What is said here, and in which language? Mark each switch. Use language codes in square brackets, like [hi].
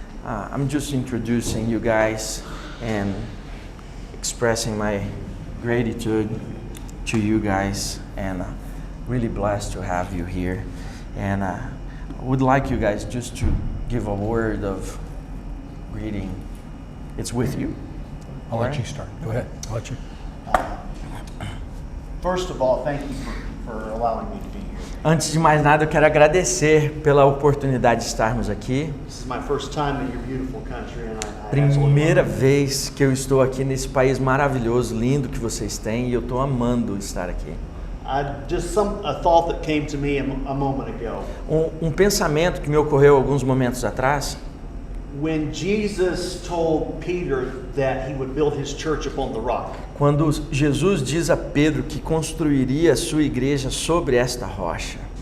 [en] I'm just introducing you guys and expressing my gratitude to you guys, and really blessed to have you here. And I would like you guys just to give a word of greeting. It's with you. I'll let you start. Go ahead. I'll let you. First of all, thank you for allowing me to be here. [pt] Antes de mais nada, eu quero agradecer pela oportunidade de estarmos aqui. [en] This is my first time in your beautiful country, and I [pt] Primeira vez que eu estou aqui nesse país maravilhoso, lindo que vocês têm, e eu estou amando estar aqui. [en] A thought that came to me a moment ago. [pt] Um pensamento que me ocorreu alguns momentos atrás. [en] When Jesus told Peter that he would build his church upon the rock. [pt] Quando Jesus diz a Pedro que construiria a sua igreja sobre esta rocha.